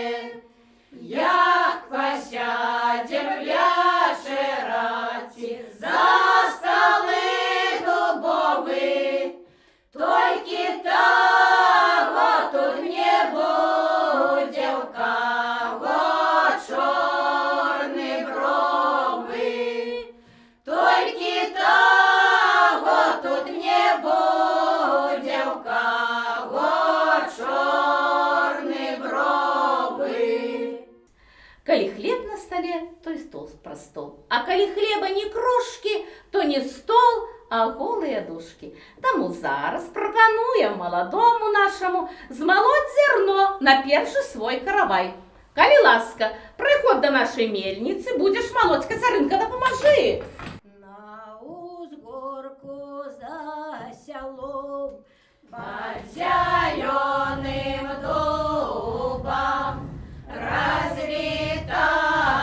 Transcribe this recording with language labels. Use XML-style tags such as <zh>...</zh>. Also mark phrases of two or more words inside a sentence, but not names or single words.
<uk>Як посядем вечерати за столи дубові, тільки того тут не буде, в кого чорні брови. Тільки того тут не буде, в кого чорні брови.</uk> <be>Калі хлеб на столе, то і стол пра стол. А калі хлеба ні крошки, то не стол, а голыя дошки. Таму зараз прапануем маладому нашаму змалоць зерно на першы свой каравай. Калі ласка, прыход да нашай мельніцы, будзеш малоць, Кацярынка, дапамажы. На узгорку за сялом,</be> <ru>под зеленым дубом, развита</ru>